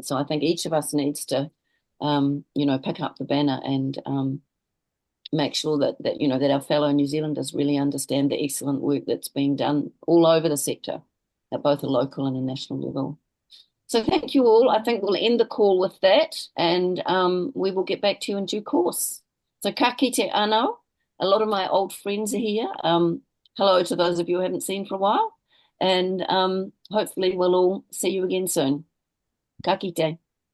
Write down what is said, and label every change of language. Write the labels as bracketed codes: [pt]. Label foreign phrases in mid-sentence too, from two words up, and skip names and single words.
[en] So I think each of us needs to, pick up the banner and make sure that our fellow New Zealanders really understand the excellent work that's being done all over the sector at both a local and a national level. So thank you all. I think we'll end the call with that, and we will get back to you in due course. [mi] So ka kite anō. [en] A lot of my old friends are here. Hello to those of you who haven't seen for a while, and hopefully we'll all see you again soon. [mi] Ka kite.